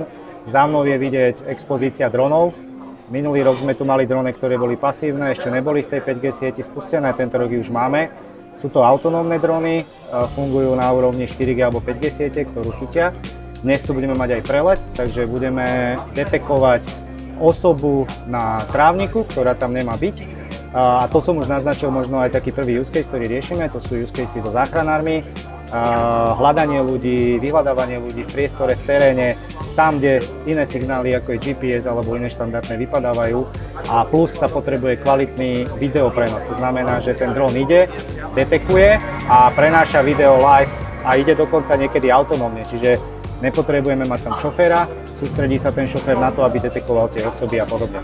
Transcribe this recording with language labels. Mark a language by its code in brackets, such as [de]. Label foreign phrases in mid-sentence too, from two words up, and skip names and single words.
[sk] Za mnou je vidieť expozícia dronov. Minulý rok sme tu mali drony, ktoré boli pasívne, ešte neboli v tej 5G sieti spustené, tento rok už máme. Sú to autonómne drony, fungujú na úrovni 4G alebo 5G siete, ktorú chytia. Dnes tu budeme mať aj prelet, takže budeme detekovať osobu na trávniku, ktorá tam nemá byť. A to som už naznačil možno aj taký prvý [en] use case, [sk] ktorý riešime, to sú [en] use cases [sk] so záchranármi. Hľadanie ľudí, vyhľadávanie ľudí v priestore, v teréne, tam, kde iné signály ako je GPS alebo iné štandardné vypadávajú, a plus sa potrebuje kvalitný videoprenos. To znamená, že ten dron ide, detekuje a prenáša video live a ide dokonca niekedy autonómne, čiže nepotrebujeme mať tam šoféra, sústredí sa ten šofér na to, aby detekoval tie osoby a podobne.